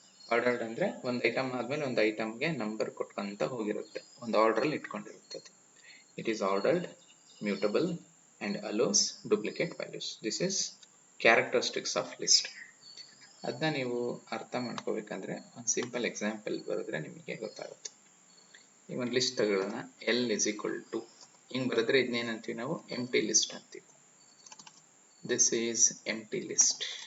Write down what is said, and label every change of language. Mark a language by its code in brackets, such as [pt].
[kn] Ordered ಅಂದ್ರೆ ಒಂದು item ಆದ್ಮೇಲೆ ಒಂದು ಐಟಮ್ಗೆ ನಂಬರ್ ಕೊಟ್ಕೊಂತ ಹೋಗಿರುತ್ತೆ, ಒಂದು order ಇಟ್ಕೊಂಡಿರುತ್ತೆ. [en] It is ordered, mutable and allows duplicate values. This is characteristics of list. [kn] ಅದನ್ನ ನೀವು ಅರ್ಥ ಮಾಡ್ಕೋಬೇಕಂದ್ರೆ ಒಂದು ಸಿಂಪಲ್ ಎಕ್ಸಾಂಪಲ್ ಬರೆದ್ರೆ ನಿಮಗೆ ಗೊತ್ತಾಗುತ್ತೆ. ಈ ಒಂದು ಲಿಸ್ಟ್ ತಗೊಳ್ಳೋಣ. [en] L is equal to [kn] ಹಿಂಗ್ ಬರೆದ್ರೆ ಇದನ್ನೇನಂತೀವಿ ನಾವು ಎಂಟಿ ಲಿಸ್ಟ್ ಅಂತೀವಿ. [en] This is empty list.